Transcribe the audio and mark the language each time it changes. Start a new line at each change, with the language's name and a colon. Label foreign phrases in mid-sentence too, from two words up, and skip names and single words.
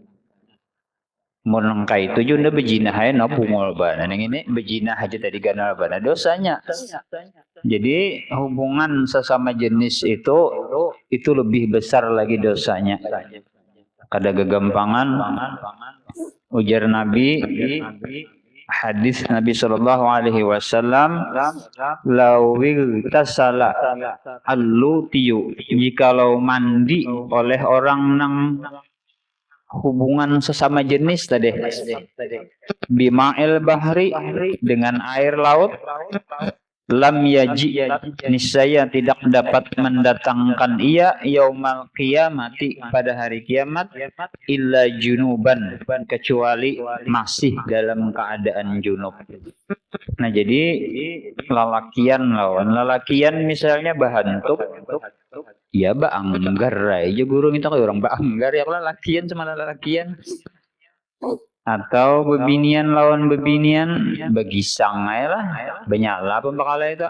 Banjar: Mun itu juga berzina aja no pungol bana. Yang ini berzina aja tadi ganal bana dosanya. Jadi hubungan sesama jenis itu lebih besar lagi dosanya. Kada gegampangan ujar Nabi hadis Nabi
Arabic: صلى الله عليه وسلم لو اغتسل اللوطي,
Banjar: jikalau mandi oleh orang nang hubungan sesama jenis tadi
Arabic: بماء البحر,
Banjar: dengan air laut,
Arabic: لم يجئ,
Banjar: niscaya tidak dapat mendatangkan ia
Arabic: يوم القيامة,
Banjar: pada hari kiamat,
Arabic: إلا جنبا,
Banjar: kecuali masih dalam keadaan junub. Nah jadi lalakian lawan lalakian misalnya bahantuk ya baanggar aja guru kita kayak orang baanggar ya lalakian sama lalakian, atau bebinian lawan bebinian begisang aja lah benyala pembakala itu.